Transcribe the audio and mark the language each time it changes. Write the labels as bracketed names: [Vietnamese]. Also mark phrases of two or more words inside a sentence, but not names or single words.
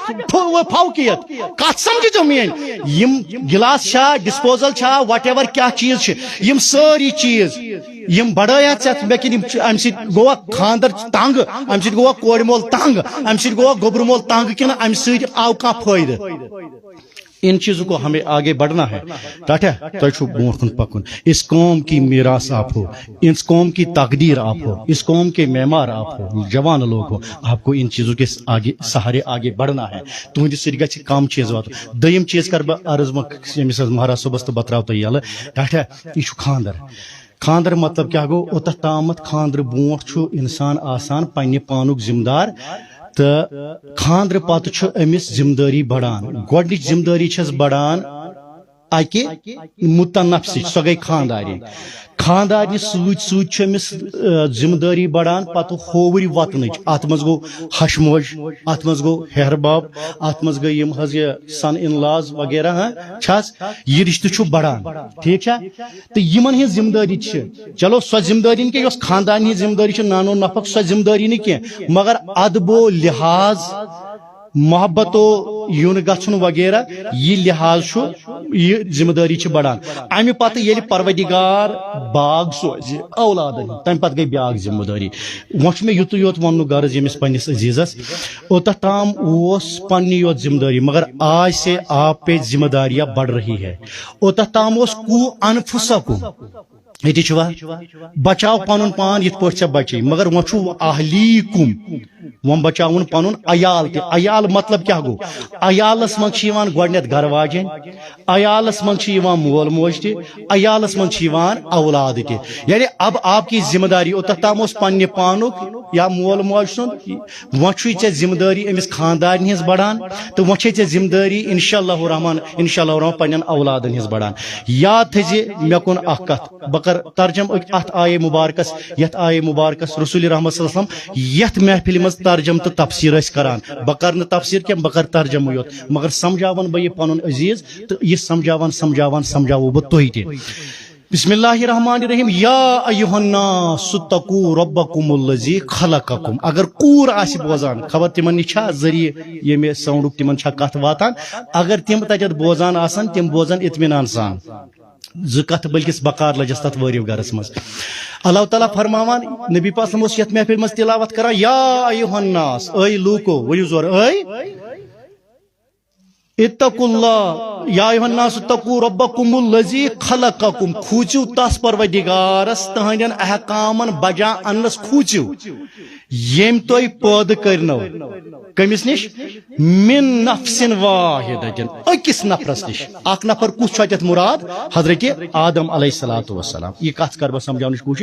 [Kashmiri] فوقیت کتھ سمجھِو میٲنۍ یِم گلاس چھا ڈسپوزل چھا [English] whatever [Kashmiri] کیٛاہ چیٖز چھِ یِم سٲری چیٖز یِم بڑٲیا ژےٚ مےٚ کِنۍ امہِ سۭتۍ گوٚوا خاندر تنگ امہِ سۭتۍ گوٚوا کورِ مول تنگ امہِ سۭتۍ گوٚوا گوبرٕ مول تنگ کِنہٕ امہِ سۭتۍ آو کانٛہہ فٲیدٕ [Urdu] ان چیزوں کو ہمیں آگے بڑھنا ہے ٹاٹا [Kashmiri] تو برونٹ کن پکن [Urdu] اس قوم کی میراث آپ ہو اس قوم کی تقدیر آپ ہو اس قوم کے معمار آپ ہو جوان لوگ ہو آپ کو ان چیزوں کے آگے سہارے آگے بڑھنا ہے [Kashmiri] تہندِ سۭتۍ گژھِ کم چیز وات دوٚیِم چیز کر بہٕ عرض ییٚمِس حظ مہراز صٲبس تہٕ بہٕ تراو تۄہہِ یلہٕ ٹاٹا یہِ چھُ خاندر خاندر مطلب کیا گو اوتھ تامتھ خاندر برونٹھ چھُ انسان آسان پننہِ پانُک ذمہ دار تو خاندر پتہ امس ذمہ داری بڑان گۄڈنِچ ذمہ داری چھس بڑان اکہ متنفسٕچ سۄ گٔے خانداری خاندارنہِ سۭتۍ سۭتۍ چھِ أمِس ذمہ داری بڑان پتہٕ ہووٕرۍ وطنٕچ اتھ منٛز گوٚو ہش موج اتھ منٛز گوٚو ہیہر باب اتھ منٛز گٔے یِم حظ یہِ [English] son in laws [Kashmiri] وغیرہ چھس یہِ رشتہٕ چھُ بڑان ٹھیٖک چھا تہٕ یِمن ہٕنٛز ذمہ دٲری چھِ چلو سۄ ذمہ دٲری نہٕ کینٛہہ یۄس خاندان ہٕنٛز ذمہ دٲری چھِ نانو نفق سۄ ذمہ دٲری نہٕ کینٛہہ مگر ادبو لحاظ محبتو یُن گژھُن وغیرہ یہ لحاظ چھُ یہ ذمہ داری چھِ بڑان امہِ پتہٕ ییٚلہِ پروردگار باغ سوزِ اولادن تمہِ پتہٕ گٔے بیاکھ ذمہ دٲری وۄنۍ چھُ مےٚ یُتُے یوت وننُک غرض ییٚمِس پننِس عزیزس اوٚتتھ تام اوس پننی یوت ذمہ داری [Urdu] مگر آج سے آپ پہ ذمہ داریاں بڑھ رہی [Kashmiri] ہے اوٚتتھ تام اوس کو انفسکم یہ چھوا بچاو پنن پان یت پٲٹھۍ ژےٚ بچی مگر وۄنۍ چھُ اہلیکم وۄنۍ بچاوُن پنن عیال تہِ عیال مطلب کیاہ گوٚو عیالس منٛز چھِ یِوان گۄڈنٮ۪تھ گرٕ واجٮ۪ن عیالس منٛز چھِ یِوان مول موج تہِ عیالس منٛز چھِ یِوان اولاد تہِ [Urdu] یعنی اب آپ کی ذمہ داری [Kashmiri] اوٚتتھ تام اوس پننہِ پانُک یا مول موج سُنٛد وۄنۍ چھُے ژےٚ ذمہ دٲری أمِس خاندارنہِ ہٕنٛز بڑان تہٕ وۄنۍ چھے ژےٚ ذمہ دٲری [Arabic] انشاء اللہ الرحمان [Kashmiri] پننٮ۪ن اولادن ہٕنٛز بڑان یاد تھٲیزِ مےٚ کُن اکھ کتھ بہٕ کر ترجم ات آیے مبارکس یتھ آیے مبارکس رسول رحمت [Arabic] صلی اللہ علیہ وسلم [Kashmiri] یتھ محفل مز ترجم تو تفسیر کران بہ کر تفسیر کی بہ کر ترجمہ یوت مگر سمجھاون بہ یہ پن عزیز تو یہ سمجھاو بہ تھی تہ [Arabic] بسم اللہ الرحمن الرحیم یا ایھا الناس اتقوا ربکم الذی خلقکم [Kashmiri] اگر کوٗر آسہِ بوزان خبر تمن نش ذریعہ ییٚمہِ ساؤنڈُک تمن کتھ واتان اگر تم تتٮ۪تھ بوزان آسان تم بوزان اطمینان سان زٕ کتھ بلکہ بکار لجس تتھ وٲرِو گرس مز اللہ تعالیٰ فرماوان نبی پاک [Arabic] صلی اللہ علیہ وسلم [Kashmiri] یتھ محفل مز تلاوت کران [Arabic] یا ایھا الناس [Kashmiri] اے لوکو ؤنِو زور اے [Arabic] اتقوا اللہ یا ایھا الناس اتقوا ربکم الذی خلقکم [Kashmiri] کھوٗژِو تس پروردگارس تہنٛدٮ۪ن احکامن بجا اننس کھوٗژِو ییٚمۍ تۄہہِ پٲدٕ کٔرنو کٔمِس نِش [Arabic] من نفس واحدتن [Kashmiri] أکِس نفرس نِش اکھ نفر کُس چھُ اتٮ۪تھ مراد حضرت آدم [Arabic] علیہ الصلوۃ والسلام [Kashmiri] یہ کتھ کر بہٕ سمجھاونٕچ کوٗشش